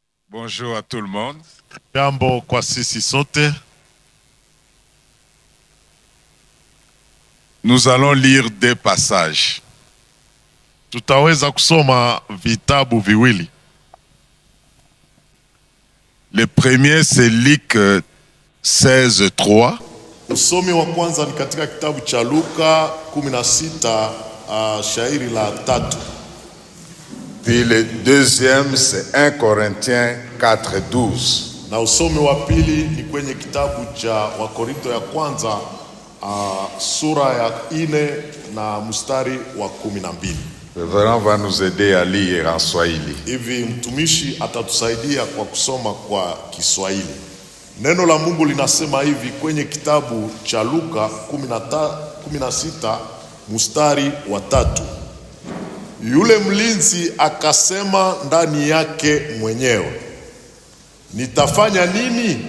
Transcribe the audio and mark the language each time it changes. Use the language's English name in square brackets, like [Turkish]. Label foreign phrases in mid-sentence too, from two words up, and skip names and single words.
[French] Bonjour à tout le monde. [Swahili] Jambo kwa sisi sote. [French] Nous allons lire deux passages. [Swahili] Tutaweza kusoma vitabu viwili. [French] Le premier c'est Luc 16:3. [Swahili] Usomi wa kwanza ni katika kitabu cha Luka 16 shairi la 3. [French] Puis le deuxième c'est 1 Corinthiens 4:12. [Swahili] Na usomi wa pili ni kwenye kitabu cha Wakorinto ya kwanza sura ya 4 na mstari wa 12. [French] Le révérend va nous aider à lire en Swahili. [Swahili] Hivi mtumishi atatusaidia kwa kusoma kwa Kiswahili. Neno la Mungu linasema hivi kwenye kitabu cha Luka 16 mstari wa 3. Yule mlinzi akasema ndani yake mwenyewe, nitafanya nini?